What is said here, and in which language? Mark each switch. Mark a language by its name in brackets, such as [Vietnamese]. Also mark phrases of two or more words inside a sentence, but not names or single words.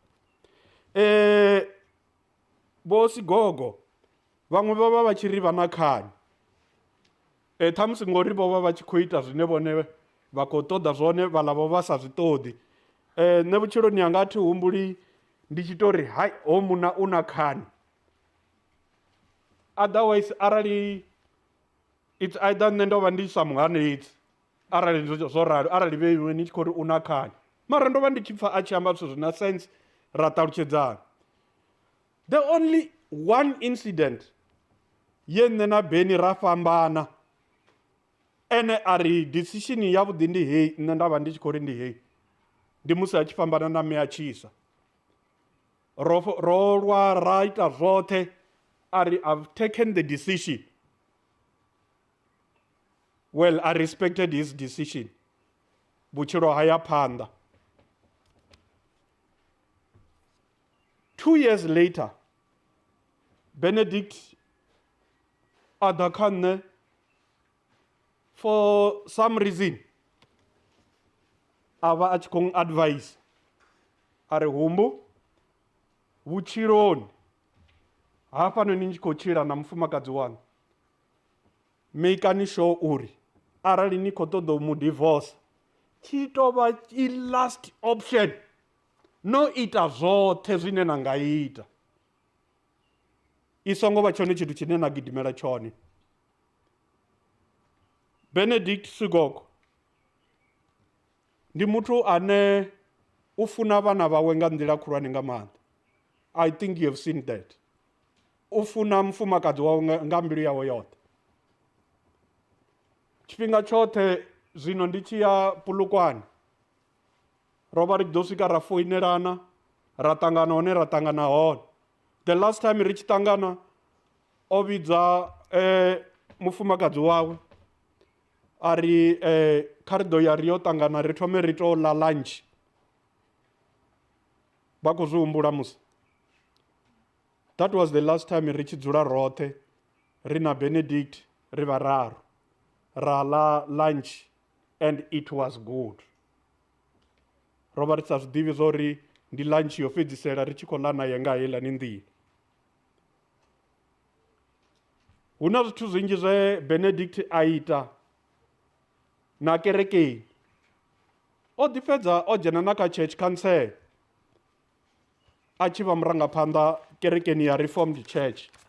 [Venda] Vho Sigogo vhaṅwe vha vha vha tshi ri vha na khani, ṱhamusi ngori vho vha vha tshi khou ita zwine vhone vha khou ṱoḓa zwone vhaḽa vho vha sa zwi ṱoḓi. Nṋe vhutshiloni hanga a thi humbuli ndi tshi tori hai ho muna u na khani. Otherwise arali [English] it's either [Venda] nṋe ndo vha ndi sa muhanedzi arali zwo ralo, arali vheiwe ni tshi khou ri u na khani. Mara ndo vha ndi tshi pfha a tshi amba zwithu zwi na sense ra ṱalutshedzana. [English] The only one incident [Venda] ye nṋe na Beni ra fhambana ene a ri decision yavhuḓi ndi heyi, nṋe nda vha ndi tshi khou ri ndi heyi, ndi musi a tshi fhambana na mme a tshisa. Ro lwa ra ita zwoṱhe a ri [English] I've taken the decision. Well, I respected his decision. [Venda] Vhutshilo haya phanḓa. [English] 2 years later, [Venda] Benedict a ḓa kha nṋe [English] for some reason [Venda] a vha a tshi khou advise a ri humbu vhutshiloni hafhanoni ni tshi khou tshila na mufumakadzi waṋu, makeani sure uri arali ni khou ṱoḓa u mu divorce tshi tou vha i [English] last option, [Venda] no ita zwoṱhe zwine na nga ita, i songo vha tshone tshithu tshine na gidimela tshone. Benedict Sigogo ndi muthu ane u funa vhana vhawe nga nḓila khulwane nga maanḓa. [English] I think you have seen that. [Venda] U funa mufumakadzi wawe nga mbilu yawe yoṱhe. Tshifhinga tshoṱhe zwino ndi tshi ya Polokwane ro vha ri ḓo swika ra foinelana ra ṱangana hone ra ṱangana hone. [English] The last time [Venda] ri tshi ṱangana o vhidza mufumakadzi wawe a ri kha ri ḓo ya ri yo ṱangana ri thome ri tou ḽa lunch. Vha khou zwi humbula musi. [English] That was the last time [Venda] ri tshi dzula roṱhe ri na Benedict ri vha raru ra ḽa lunch [English] and it was good. [Venda] Ro vha ri sa zwi ḓivhi zwa uri ndi lunch yo fhedzisela ri tshi khou ḽa naye nga heiḽani nḓila. Hu na zwithu zwinzhi zwe Benedict a ita na kerekeni. O ḓi fhedza o dzhena na kha [English] church council [Venda] a tshi vha murangaphanḓa kerekeni ya Reformed Church.